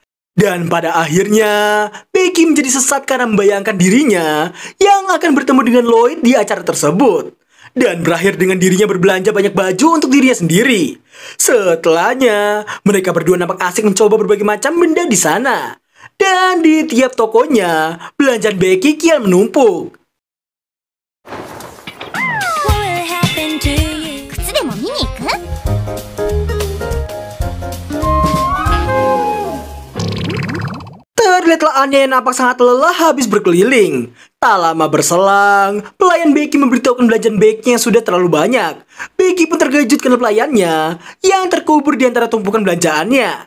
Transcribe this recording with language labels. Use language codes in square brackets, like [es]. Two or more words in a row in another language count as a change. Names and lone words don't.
[id] Dan pada akhirnya, Becky menjadi sesat karena membayangkan dirinya yang akan bertemu dengan Lloyd di acara tersebut. Dan berakhir dengan dirinya berbelanja banyak baju untuk dirinya sendiri. Setelahnya, mereka berdua nampak asik mencoba berbagai macam benda di sana. Dan di tiap tokonya, belanjaan Becky kian menumpuk. [ja] 靴でも見に行く？ [id] Terlihatlah Anya yang nampak sangat lelah habis berkeliling. Tak lama berselang, pelayan Becky memberitahukan belanjaan Becky yang sudah terlalu banyak. Becky pun terkejut karena pelayannya yang terkubur di antara tumpukan belanjaannya.